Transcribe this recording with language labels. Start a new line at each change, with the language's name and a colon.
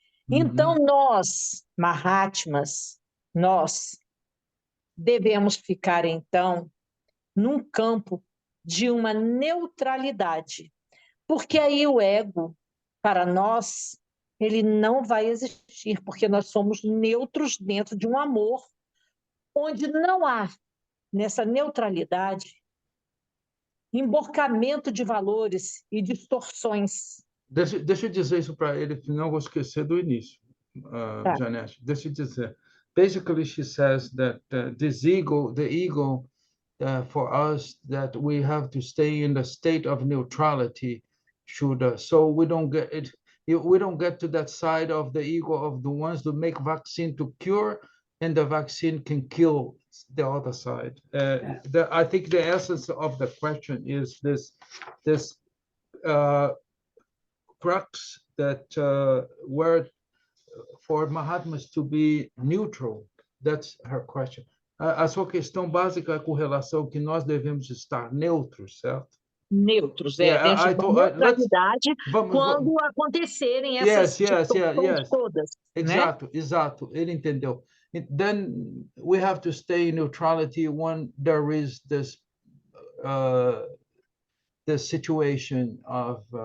Portuguese: Então, nós, Mahatmas, nós devemos ficar, então, num campo de uma neutralidade, porque aí o ego, para nós, ele não vai existir, porque nós somos neutros dentro de um amor, onde não há, nessa neutralidade, emborcamento de valores e distorções. Deixa eu dizer isso para ele, senão vou esquecer do início, Janete. Deixa eu dizer.
English: Basically, she says that the ego, for us, that we have to stay in the state of neutrality, Shuddha, so we don't get to that side of the ego of the ones who make vaccine to cure, and the vaccine can kill the other side. I think the essence of the question is this crux that where for Mahatmas to be neutral. That's her question.
Portuguese: A sua questão básica é com relação que nós devemos estar neutros, certo? Neutros, dentro da neutralidade quando acontecerem essas situações todas. Exato, ele entendeu.
English: Then we have to stay in neutrality when there is this situation of